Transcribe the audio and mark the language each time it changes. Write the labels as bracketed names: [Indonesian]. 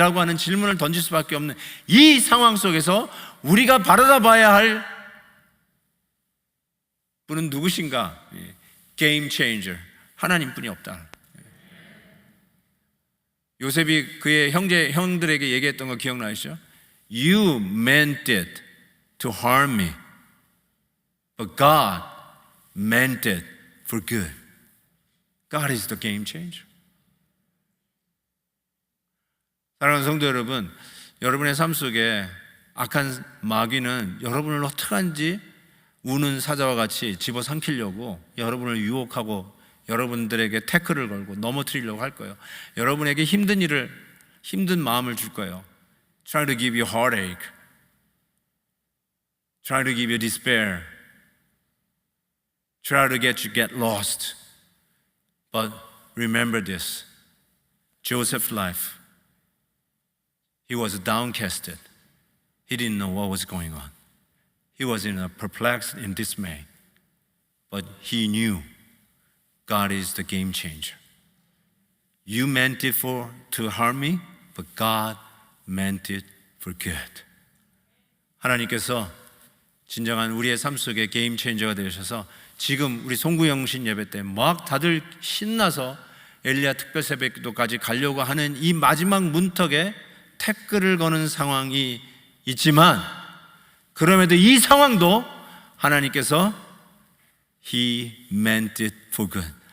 [Korean] 이라고 하는 질문을 던질 수밖에 없는 이 상황 속에서 우리가 바라다 봐야 할 분은 누구신가? 게임 체인저 하나님뿐이 없다. 요셉이 그의 형들에게 얘기했던 거 기억나시죠? [English] You meant it to harm me, but God meant it for good. God is the game changer. [Korean] 사랑하는 성도 여러분, 여러분의 삶 속에 악한 마귀는 여러분을 어떡한지 우는 사자와 같이 집어삼키려고 여러분을 유혹하고 여러분들에게 태클을 걸고 넘어뜨리려고 할 거예요. 여러분에게 힘든 마음을 줄 거예요. [English] Try to give you heartache. Try to give you despair. Try to get you get lost. But remember this. Joseph's life. He was downcasted. He didn't know what was going on. He was in a perplexed and dismay. But he knew God is the game changer. You meant it to harm me, but God meant it for good. [Korean] 하나님께서 진정한 우리의 삶 속에 게임 체인저가 되셔서 지금 우리 송구영신 예배 때 막 다들 신나서 엘리야 특별 새벽기도까지 가려고 하는 이 마지막 문턱에 태클을 거는 상황이 있지만 그럼에도 이 상황도 하나님께서 [English] He meant it for good.